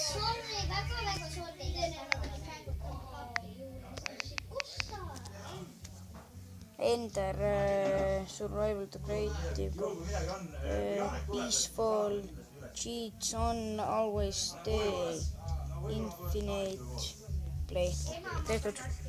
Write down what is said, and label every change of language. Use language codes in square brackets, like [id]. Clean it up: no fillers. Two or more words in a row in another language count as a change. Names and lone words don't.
[et] Sorry, väga sorry. [en] Ender, survival to creative, peaceful, cheats on, always stay, infinite, play. [et] Tehtud.